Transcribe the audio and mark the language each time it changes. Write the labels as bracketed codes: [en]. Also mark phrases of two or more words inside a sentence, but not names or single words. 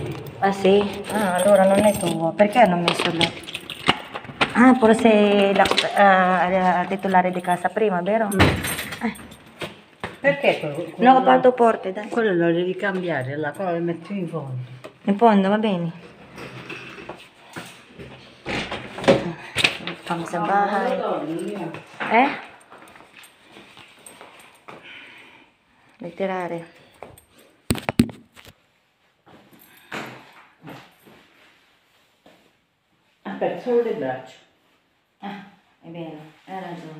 [it] Ah sì? Ah, allora non è tuo. Perché hanno messo là? Ah, forse la titolare di casa prima, vero? Perché quello? No, ho fatto porte, dai. Quello lo devi cambiare, là, quello lo metti in fondo. In fondo, va bene. [tl] Kami sa bahay. [it] Ritirare. Aspetta, solo le braccia. Ah, è vero, hai ragione.